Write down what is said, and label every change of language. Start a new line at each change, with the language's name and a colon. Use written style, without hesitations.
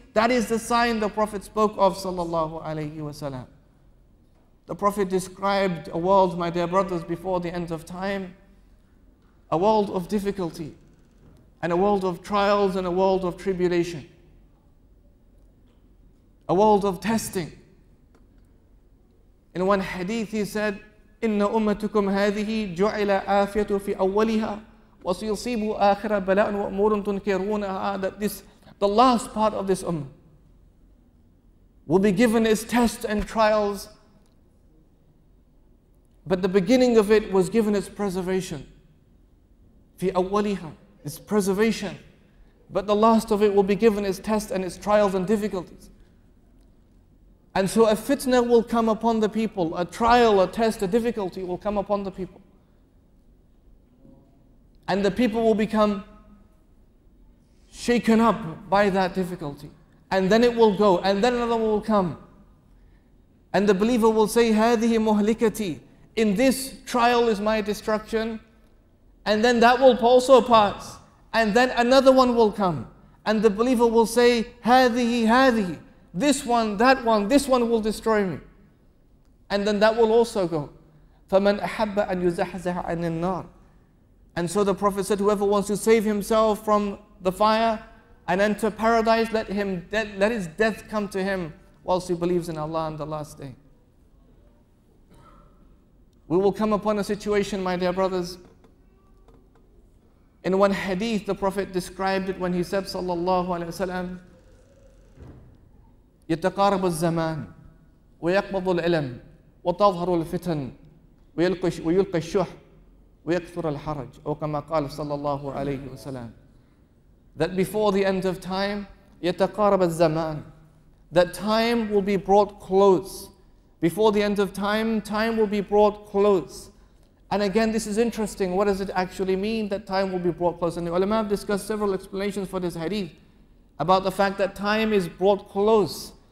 English: That is the sign the Prophet spoke of, sallallahu alayhi wasallam. The Prophet described a world, my dear brothers, before the end of time, a world of difficulty, and a world of trials, and a world of tribulation, a world of testing. In one hadith he said,
Arabic: إن أمتكم هذه جعل آفية في أولها وسيصيب آخر بلاء وأمور تنكرونها.
English: That the last part of this ummah will be given its tests and trials, but the beginning of it was given its preservation.
Arabic: في أولها,
English: its preservation, but the last of it will be given its tests and its trials and difficulties. And so a fitna will come upon the people, a trial, a test, a difficulty will come upon the people. And the people will become shaken up by that difficulty. And then it will go, and then another one will come. And the believer will say,
Arabic: هذه مهلكتي.
English: In this trial is my destruction. And then that will also pass. And then another one will come. And the believer will say, هذه. This one, that one, this one will destroy me. And then that will also go.
Arabic: فَمَنْ أَحَبَّ أَنْ يُزَحْزَحَ عَنِ النَّارِ.
English: And so the Prophet said, whoever wants to save himself from the fire and enter paradise, let his death come to him whilst he believes in Allah on the last day. We will come upon a situation, my dear brothers. In one hadith, the Prophet described it when he said, sallallahu alayhi wasallam,
Arabic: يتقارب الزمان ويقبض العلم وتظهر الفتن ويلقي الشح ويكثر الحرج أو كما قال صلى الله عليه وسلم.
English: That before the end of time,
Arabic: يتقارب الزمان,
English: that time will be brought close. Before the end of time, time will be brought close. And again, this is interesting. What does it actually mean that time will be brought close? And the ulama have discussed several explanations for this hadith about the fact that time is brought close.